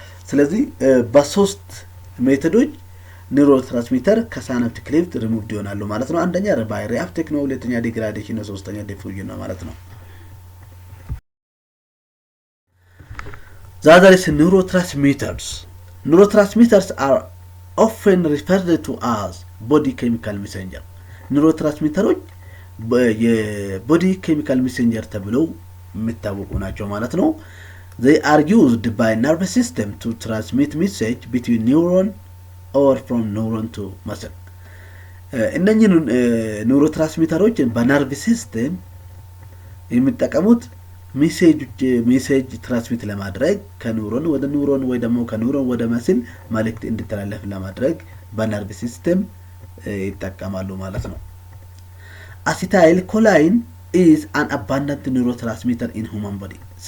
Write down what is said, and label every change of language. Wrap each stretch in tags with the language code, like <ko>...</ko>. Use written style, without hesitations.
<am>ስለዚህ በሶስት ሜተዶች ኒውሮትራንስሚተር ከሳይናፕቲክ ክሌፍት ሪሙቭድ ይሆናሉ ማለት ነው። አንደኛ</am> <en>by reuptake</en> <am>ነው፣ ሁለተኛ degradation ነው፣ ሶስተኛ diffusion ነው ማለት ነው።</am> <en>The other is neurotransmitters. Neurotransmitters are often referred to as body chemical messenger.</en> <am>ኒውሮትራንስሚተሮች የቦዲ ኬሚካል ሜሴንጀር ተብለው የሚታወቁ ናቸው ማለት ነው።</am> <en>They are used by nervous system to transmit message between neuron or from neuron to muscle.</en> <am>እነኚህ ኒውሮትራንስሚተሮች በነርቭ ሲስተም የሚጠቀሙት ሜሴጅ ትራንስሚት ለማድረግ ከኒውሮን ወደ ኒውሮን ወይ ደግሞ ከኒውሮን ወደ መስል መልእክት እንዲተላለፍ ለማድረግ በነርቭ ሲስተም ይጠቀማሉ ማለት ነው። አሲታይል ኮላይን</am> <en>is an abundant neurotransmitter in human body.</en>